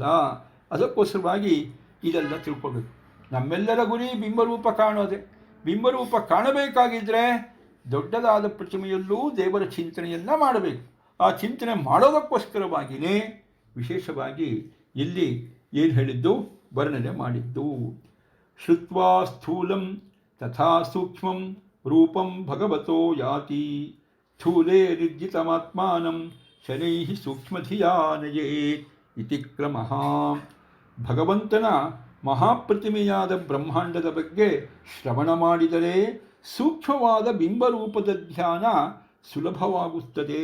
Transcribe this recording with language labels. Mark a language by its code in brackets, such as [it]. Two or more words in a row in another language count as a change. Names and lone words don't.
[kn] ಅದಕ್ಕೋಸ್ಕರವಾಗಿ ಇದೆಲ್ಲ ತಿಳ್ಕೊಬೇಕು. ನಮ್ಮೆಲ್ಲರ ಗುರಿ ಬಿಂಬರೂಪ ಕಾಣೋದೆ. ಬಿಂಬರೂಪ ಕಾಣಬೇಕಾಗಿದ್ದರೆ ದೊಡ್ಡದಾದ ಪ್ರತಿಮೆಯಲ್ಲೂ ದೇವರ ಚಿಂತನೆಯನ್ನು ಮಾಡಬೇಕು. ಆ ಚಿಂತನೆ ಮಾಡೋದಕ್ಕೋಸ್ಕರವಾಗಿಯೇ ವಿಶೇಷವಾಗಿ ಇಲ್ಲಿ ಏನು ಹೇಳಿದ್ದು ವರ್ಣನೆ ಮಾಡಿದ್ದು. [sa] ಶ್ರುತ್ವಾ ಸ್ಥೂಲಂ ತಥಾ ಸೂಕ್ಷ್ಮಂ ರೂಪಂ ಭಗವತೋ ಯಾತಿ ಸ್ಥೂಲೇ ನಿರ್ಜಿತಮಾತ್ಮಾನಂ ಶನೈಃ ಸೂಕ್ಷ್ಮಧಿಯಾ ನಯೇತ್ ಇತಿ ಕ್ರಮಃ. [kn] ಭಗವಂತನ ಮಹಾಪ್ರತಿಮೆಯಾದ ಬ್ರಹ್ಮಾಂಡದ ಬಗ್ಗೆ ಶ್ರವಣ ಮಾಡಿದರೆ ಸೂಕ್ಷ್ಮವಾದ ಬಿಂಬರೂಪದ ಧ್ಯಾನ ಸುಲಭವಾಗುತ್ತದೆ.